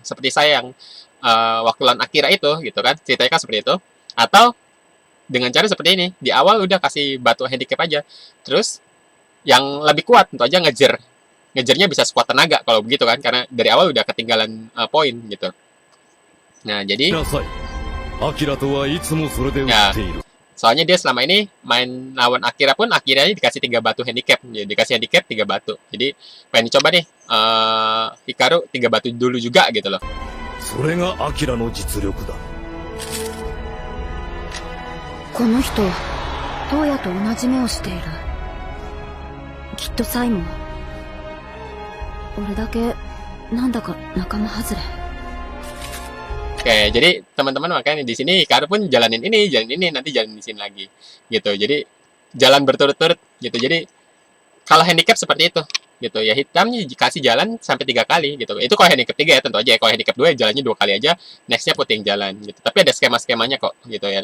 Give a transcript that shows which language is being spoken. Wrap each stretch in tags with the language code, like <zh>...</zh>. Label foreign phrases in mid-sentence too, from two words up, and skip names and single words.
<id>Seperti saya yang waktu lawan Akira itu gitu kan, ceritanya kan seperti itu. Atau dengan cara seperti ini, di awal udah kasih batu handicap aja. Terus yang lebih kuat tentu aja ngejernya bisa sekuat tenaga kalau begitu kan, karena dari awal udah ketinggalan poin gitu. Nah jadi</id> <ja>なさい。アキラとはいつもそれで打っている。</ja> <id>soalnya dia selama ini main lawan Akira pun akhirnya dikasih 3 batu handicap. Jadi dikasih handicap 3 batu. Jadi pengen dicoba nih Hikaru 3 batu dulu juga gitu loh.</id> <ja>それがアキラの実力だ。この人、トウヤと同じ目をしている。きっとサイも。俺だけなんだか仲間外れ。</ja> <id>Oke, jadi teman-teman makanya di sini Hikaru pun jalanin ini, nanti jalanin di sini lagi, gitu. Jadi jalan berturut-turut, gitu. Jadi kalau handicap seperti itu, gitu ya. Hitamnya dikasih jalan sampai 3 kali, gitu. Itu kalau handicap 3 ya tentu aja. Kalau handicap 2 jalannya 2 kali aja, nextnya putih yang jalan, gitu. Tapi ada skema-skemanya kok, gitu ya.</id>